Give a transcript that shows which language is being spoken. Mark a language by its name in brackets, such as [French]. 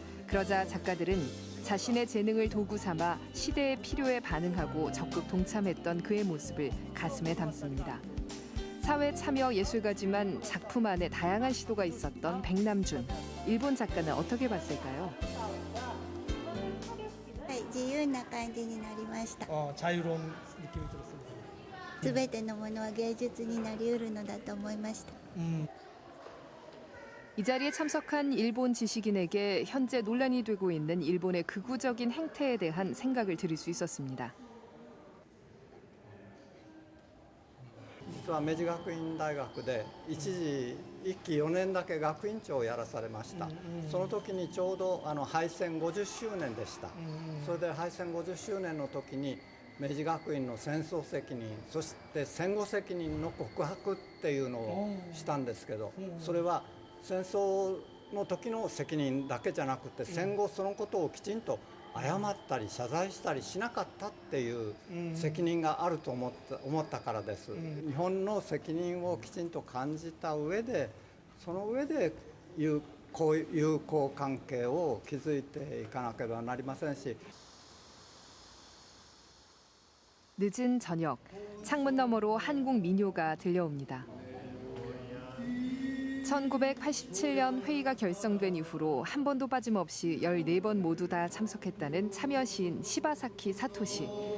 [Korean] 그러자 작가들은 자신의 재능을 도구 삼아 시대의 필요에 반응하고 적극 동참했던 그의 모습을 가슴에 담습니다. 사회 참여 예술가지만 작품 안에 다양한 시도가 있었던 백남준. 일본 작가는 어떻게 봤을까요? [Japanese] 自由な感じになりました。 [Korean] 자유로운 느낌이 들었습니다. [Japanese] すべてのものは芸術になりうるのだと思いました。 [Korean] 이 자리에 참석한 일본 지식인에게 현재 논란이 되고 있는 일본의 극우적인 행태에 대한 생각을 들을 수 있었습니다. [Japanese] 実は明治学院大学で一時1期4年だけ学院長をやらされました、その時にちょうど敗戦50周年でした、それで敗戦50周年の時に明治学院の戦争責任そして戦後責任の告白っていうのをしたんですけど、それは戦争の時の責任だけじゃなくて戦後そのことをきちんと謝ったり謝罪したりしなかったっていう責任があると思ったからです、日本の責任をきちんと感じた上でその上で友好関係を築いていかなければなりませんし [Korean] 늦은 저녁, 창문 너머로 한국 민요가 들려옵니다. 1987년 회의가 결성된 이후로 한 번도 빠짐없이 14번 모두 다 참석했다는 참여 시인 시바사키 사토시.